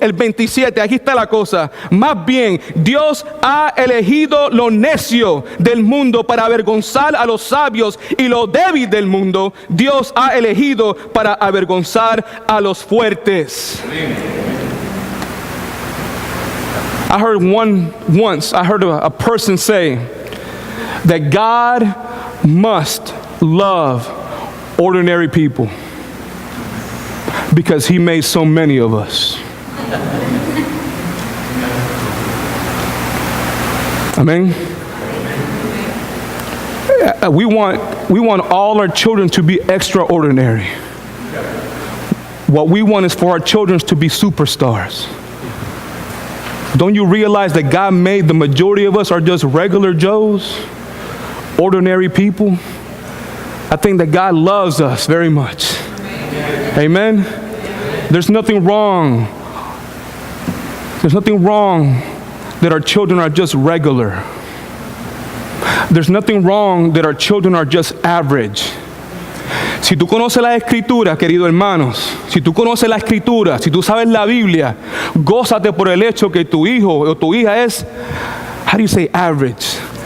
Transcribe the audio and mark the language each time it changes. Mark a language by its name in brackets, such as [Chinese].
[Spanish] El 27, aquí está la cosa. Más bien, Dios ha elegido lo necio del mundo para avergonzar a los sabios, y lo débil del mundo Dios ha elegido para avergonzar a los fuertes. Amén. [English] I heard a person say that God must love ordinary people because He made so many of us. Amen. We want all our children to be extraordinary. What we want is for our children to be superstars. Don't you realize that God made the majority of us are just regular Joes, ordinary people? I think that God loves us very much. Amen? There's nothing wrong. There's nothing wrong that our children are just regular. There's nothing wrong that our children are just average. [Spanish] Si tú conoces la Escritura, queridos hermanos, si tú conoces la Escritura, si tú sabes la Biblia, gózate por el hecho que tu hijo o tu hija es, how do you say average?